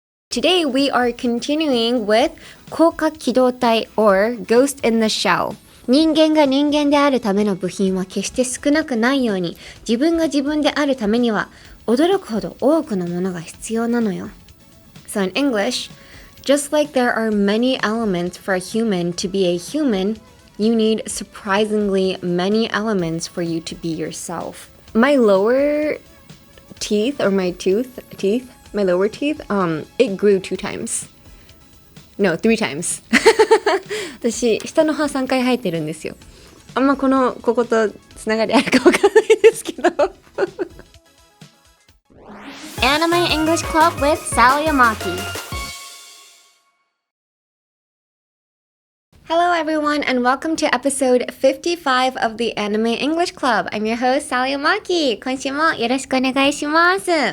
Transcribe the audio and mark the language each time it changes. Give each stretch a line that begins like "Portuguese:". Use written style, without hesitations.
English: Today we are continuing with 攻殻機動隊 or Ghost in the Shell。
Japanese: 人間が人間であるための部品は決して少なくないように、自分が自分であるためには驚くほど多くのものが必要なのよ。
English: So in English, just like there are many elements for a human to be a human, you need surprisingly many elements for you to be yourself. My lower teeth or my my lower teeth, it grew 2 times. No, 3 times.
Japanese: 私、下の歯3回生えてるんですよ。あんまこことつながりあるかわかんないですけど。
English: Anime English Club with Sally Amaki.Hello everyone and welcome to episode 55 of the Anime English Club. I'm your host, Sally Amaki.
Japanese: 今週もよろしくお願いします。